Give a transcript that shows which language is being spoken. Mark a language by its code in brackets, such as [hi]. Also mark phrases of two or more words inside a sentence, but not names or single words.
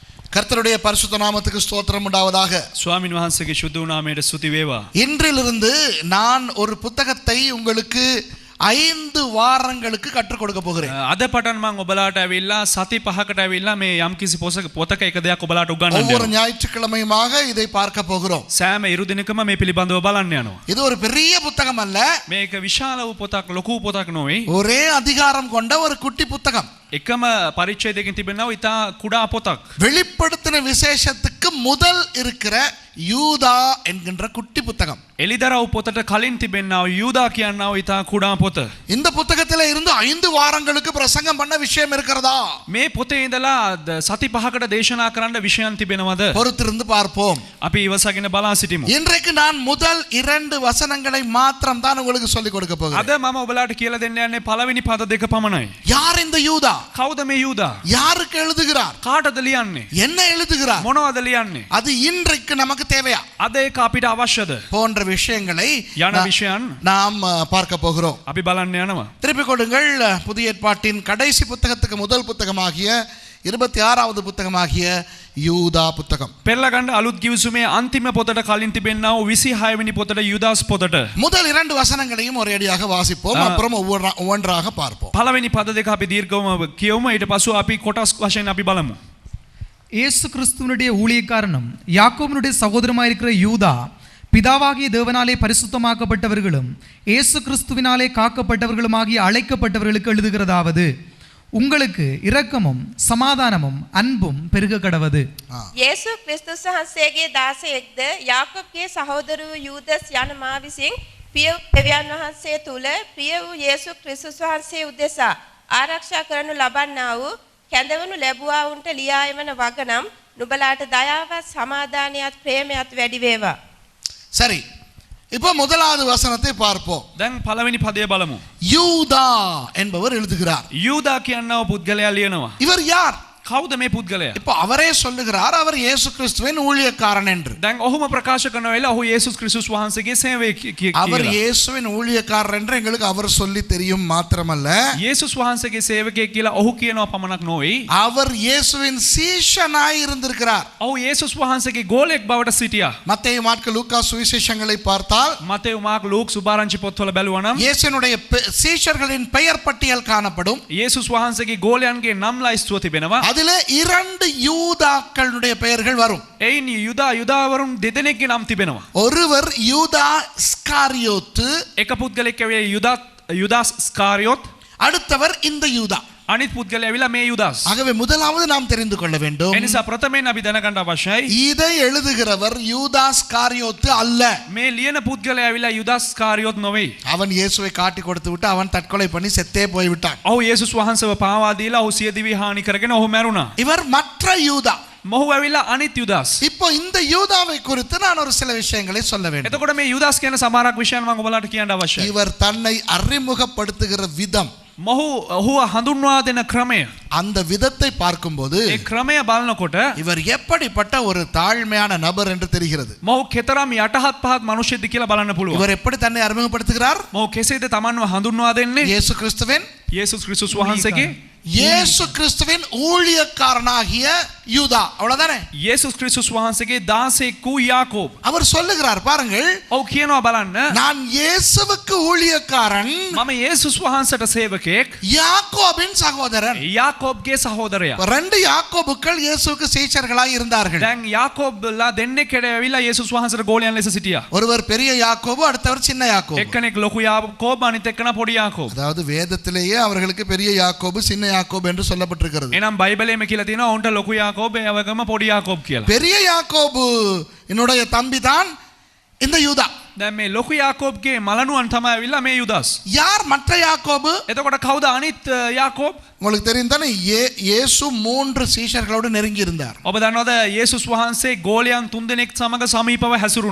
[ta] கர்த்தருடைய பரிசுத்த நாமத்துக்கு ஸ்தோத்திரம் உண்டாவதாக. [si] ස්වාමින් වහන්සේගේ ශුද්ධ නාමයට ස්තුති වේවා. [ta] இன்றிலிருந்து நான் ஒரு புத்தகத்தை உங்களுக்கு 5 வாரங்களுக்கு கற்றுக் கொடுக்க போகிறேன். [si] අද පටන් මම ඔබලාට ඇවිල්ලා සති 5කට ඇවිල්ලා මේ යම්කිසි පොතක එක දෙයක් ඔබලාට උගන්වන්න [ta] ஒவ்வொரு [si] යනවා. [ta] ஞாயிற்றுக்கிழமையுமாக இதை பார்க்க போகிறோம். [si] සෑම ඉරු දිනකම මේ පිළිබඳව බලන්න යනවා. [ta] இது ஒரு பெரிய புத்தகம் அல்ல, [si] මේක විශාල වූ පොතක්, ලොකු පොතක් නොවේ. [ta] ஒரே அதிகாரம் கொண்ட ஒரு குட்டி புத்தகம். [si] එකම පරිච්ඡේදයකින් තිබෙනවා ඉතා කුඩා පොතක්. [ta] வெளிப்படுத்தின விசேஷத்துக்கு முதல் இருக்கிற யூதா என்கின்ற குட்டி புத்தகம். [si] එලිදරව් පොතට කලින් තිබෙනවා යූදා කියනවා ඉතා කුඩා පොත. [ta] இந்த புத்தகத்திலே இருந்து 5 வாரங்களுக்கு பிரசங்கம் பண்ண விஷயம் இருக்கிறதா? [si] මේ පොතේ ඉඳලා සති 5කට දේශනා කරන්න විෂයන් තිබෙනවද? [ta] பொறுத்திருந்து பார்ப்போம். [si] අපි ඉවසගෙන බලා සිටිමු. [ta] இன்றைக்கு நான் முதல் 2 வசனங்களை மாத்திரம் தான் உங்களுக்கு சொல்லிக் கொடுக்க போகிறேன். [si] අද මම ඔබලාට කියලා දෙන්න යන්නේ පළවෙනි පද දෙක පමණයි. [ta] யார் இந்த யூதா? [si] කවුද මේ යූදා? [ta] யாருக்கு எழுதுகிறார்? [si] කාටද ලියන්නේ? [ta] என்ன எழுதுகிறார்? [si] මොනවද ලියන්නේ? [ta] அது இன்றைக்கு நமக்கு தேவையா? [si] අද ඒක අපිට අවශ්‍යද? [ta] போன்ற விஷயங்களை [si] යන විෂයන් [ta] நாம் பார்க்க போகிறோம். [si] අපි බලන්න යනවා. [ta] திருப்பிக் கொடுங்கள் புதிய ஏற்பாட்டின் கடைசி புத்தகத்துக்கு முதல் புத்தகமாகிய 26வது புத்தகமாகிய யூதா புத்தகம். [si] පෙරලා ගන්න අලුත් කිවිසුමේ අන්තිම පොතට කලින් තිබෙනා වූ 26 වෙනි පොතට යුදාස් පොතට [ta] முதல் 2 வசனங்களையும் ஒரேடியாக வாசிப்போம், அப்புறம் ஒவ்வொன்றாக பார்ப்போம். [si] පළවෙනි පද දෙක අපි දීර්ඝවම කියවමු, ඊට පස්ව අපි කොටස් වශයෙන් අපි බලමු. [ta] இயேசு கிறிஸ்துவனுடைய ஊழியக்காரனும் யாக்கோபனுடைய சகோதரமாயிருக்கிற யூதா, பிதாவாகிய தேவனாலே பரிசுத்தமாக்கப்பட்டவர்களும் இயேசு கிறிஸ்துவினாலே காக்கப்பட்டவர்களுமாகிய அழைக்கப்பட்டவர்களுக்கு எழுதுகிறதாவது, உங்களுக்கு இரக்கமும் சமாதானமும் அன்பும் பெருக கடவது. [si] යේසු ක්‍රිස්තුස් වහන්සේගේ දාසයෙක්ද යාකොබ්ගේ සහෝදර වූ යූදස් යන මා විසින් පිය දෙවියන් වහන්සේ තුල ප්‍රිය වූ යේසු ක්‍රිස්තුස් වහන්සේ උදෙසා ආරක්ෂා කරනු ලබන්නා වූ කැඳවනු ලැබුවා වුන්ට ලියා එවන වගනම් නුඹලාට දයාවත් සමාදානයත් ප්‍රේමයත් වැඩි වේවා. [ta] சரி, இப்போ முதலாவது வசனத்தை பார்ப்போம். [si] දැන් පළවෙනි පදය බලමු. [ta] யூதா என்பவர் எழுதுகிறார். [si] යූදා කියනව පුද්ගලයා ලියනවා. [ta] இவர் யார்? [si] කවුද මේ පුද්ගලයා? [ta] இப்போ அவரே சொல்லுகிறார், அவர் இயேசு கிறிஸ்துவின் ஊழியக்காரன் என்று. [si] දැන් ඔහුම ප්‍රකාශ කරන වෙලාව ඔහු යේසුස් ක්‍රිස්තුස් වහන්සේගේ සේවය [ta] அவர் [si] කියලා. [ta] இயேசுவின் ஊழியக்காரர் என்று எங்களுக்கு அவர் சொல்லி தெரியும் மாத்திரமல்ல, [si] යේසුස් වහන්සේගේ සේවකයෙක් කියලා ඔහු කියනවා පමණක් නොවේ. [ta] அவர் இயேசுவின் சீஷனாய் இருந்திருக்கிறார். [si] ඔහු යේසුස් වහන්සේගේ ගෝලෙක් බවට සිටියා. [ta] மத்தேயு மார்க்கு லூக்கா சுவிசேஷங்களை பார்த்தால் [si] මතෙව් මාර්ක ලූක් සුභාරංචි පොත්වල බැලුවා නම් [ta] இயேசுனுடைய சீஷர்களின் பெயர் பட்டியல் காணப்படும். [si] යේසුස් වහන්සේගේ ගෝලයන්ගේ නම් ලයිස්තුව තිබෙනවා. [ta] அதிலே 2 யூதாக்களுடைய பெயர்கள் வரும். [si] එයින් යුදාවරුන් දෙදෙනෙක්ගේ නම් තිබෙනවා. [ta] ஒருவர் யூதா ஸ்காரியோத்து, [si] එක පුද්ගලෙක් ඇවිල්ලා යුදාස් ස්කාරියොත්, [ta] அடுத்தவர் இந்த யூதா. [si] අනිත් පුද්ගලයා ඇවිල්ලා මේ යුදාස්. [ta] ஆகவே முதலாவது நாம் தெரிந்து கொள்ள வேண்டும், [si] එනිසා ප්‍රථමයෙන් අපි දැනගන්න අවශ්‍යයි [ta] இதை எழுதுகிறவர் யூதா ஸ்காரியோத்து அல்ல. [si] මේ ලියන පුද්ගලයා ඇවිල්ලා යුදාස් ස්කාරියොත් නොවේ. [ta] அவன் இயேசுவை காட்டி கொடுத்து விட்டு அவன் தற்கொலை பண்ணி செத்தே போய்விட்டான். [si] ඔහු යේසුස් වහන්සේව පාවා දීලා ඔහු සිය දිවි හානි කරගෙන ඔහු මැරුණා. [ta] இவர் மற்ற யூதா. [si] මොහු ඇවිල්ලා අනිත් යුදාස්. [ta] இப்போ இந்த யூதாவை குறித்து நான் ஒரு சில விஷயங்களை சொல்ல வேண்டும். [si] එතකොට මේ යුදාස් කියන සමහරක් විෂයන් මම ඔයාලට කියන්න අවශ්‍යයි. [ta] இவர் தன்னை அறிமுகப்படுத்துகிற விதம், [si] ඔහු හඳුන්වා දෙන ක්‍රමය, [ta] அந்த விதத்தை பார்க்கும்போது [si] ඒ ක්‍රමය බලනකොට [ta] இவர் எப்படிப்பட்ட ஒரு தாழ்மையான நபர் என்று தெரிகிறது. [si] මොහු කෙතරම් යටහත් පහත් මිනිසෙක්ද කියලා බලන්න පුළුවන්. [ta] இவர் எப்படி தன்னை அறிமுகப்படுத்துகிறார்? [si] මොහු කෙසේද තමන්ව හඳුන්වා දෙන්නේ? [ta] இயேசு கிறிஸ்துவின் [si] යේසුස් ක්‍රිස්තුස් වහන්සේගේ [ta] இயேசு கிறிஸ்துவின் ஊழியக்காரனாகிய யூதா, அவ்வளவுதானே? [si] යේසුස් ක්‍රිස්තුස් වහන්සේගේ දාසයෙක් වූ යාකෝබ්. [ta] அவர் சொல்லுகிறார் பாருங்கள், [si] ඔව් කියනවා බලන්න, [ta] நான் இயேசுவுக்கு ஊழியக்காரன், [si] මම යේසුස් වහන්සේට සේවකයෙක්, [ta] யாக்கோபின் சகோதரன். [si] යාකෝබ්ගේ සහෝදරයා. [ta] 2 யாக்கோபுக்கள் இயேசுவுக்கு சீஷர்களாய் இருந்தார்கள். [si] දැන් යාකෝබ්ලා දෙන්නෙක් ඇවිල්ලා යේසුස් වහන්සේට ගෝලයන් ලෙස සිටියා. [ta] ஒருவர் பெரிய யாக்கோபு, அடுத்தவர் சின்ன யாக்கோபு. [si] එක්කෙනෙක් ලොකු යාකෝබ්, අනිත් එක්කෙනා පොඩි යාකෝබ්. [ta] அதாவது வேதத்திலேயே அவர்களுக்கு பெரிய யாக்கோபு சின்ன யாக்கோபு என்று சொல்லப்பட்டிருக்கிறது. [si] එනම් බයිබලයේම කියලා තියෙනවා ඔවුන්ට ලොකු යාකෝබ්, ඒ වගේම පොඩි යාකෝබ් කියලා. [ta] பெரிய யாக்கோபு என்னுடைய தம்பி தான் இந்த யூதா. [si] දැන් මේ ලොකු යාකෝබ්ගේ මලනුවන් තමයි ඇවිල්ලා මේ යුදාස්. [ta] யார் மற்ற யாக்கோபு? [si] එතකොට කවුද අනිත් යාකෝබ්? [ta] உங்களுக்கு தெரியும் தானே, இயேசு 3 சீஷர்களோடு நெருங்கி இருந்தார். [si] ඔබ දන්නවද යේසුස් වහන්සේ ගෝලයන් 3 දෙනෙක් සමග සමීපව හැසිරුණා.